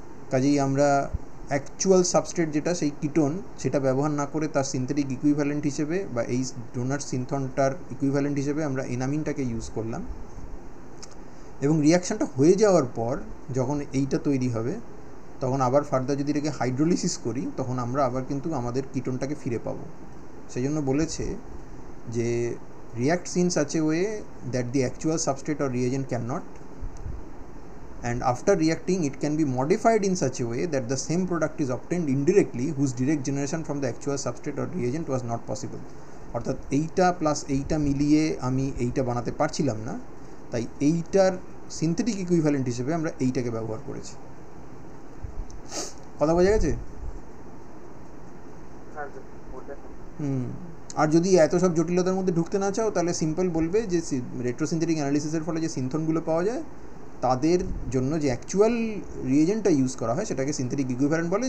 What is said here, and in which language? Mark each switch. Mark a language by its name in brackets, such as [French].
[Bangla] কাজেই আমরা actual substrate যেটা সেই কিটোন, সেটা ব্যবহার না করে তার সিনথেটিক ইকুইভ্যালেন্ট হিসেবে বা এই ডোনার সিনথনটার ইকুইভ্যালেন্ট হিসেবে আমরা এনামিনটাকে ইউজ করলাম। এবং রিয়াকশানটা হয়ে যাওয়ার পর যখন এইটা তৈরি হবে, তখন আবার ফার্দার যদি এটাকে হাইড্রোলিসিস করি, তখন আমরা আবার কিন্তু আমাদের কিটোনটাকে ফিরে পাবো। সেই জন্য বলেছে যে [English] reacts in such a way that the actual substrate or reagent cannot, and after reacting it can be modified in such a way that the same product is obtained indirectly, whose direct generation from the actual substrate or reagent was not possible. [Bangla] অর্থাৎ এইটা plus এইটা মিলিয়ে আমি এইটা বানাতে পারছিলাম না, তাই এইটার সিনথেটিক ইকুইভ্যালেন্ট হিসেবে আমরা এইটাকে ব্যবহার করেছি। কথা বোঝা গেছে? হ্যাঁ স্যার বললেন। আর যদি এত সব জটিলতার মধ্যে ঢুকতে না চাও তাহলে সিম্পল বলবে যে রেট্রোসিনথেটিক অ্যানালিসিসের ফলে যে সিনথনগুলো পাওয়া যায় তাদের জন্য যে অ্যাকচুয়াল রিয়েজেন্টটা ইউজ করা হয় সেটাকে সিনথেটিক ইকুইভ্যালেন্ট বলে।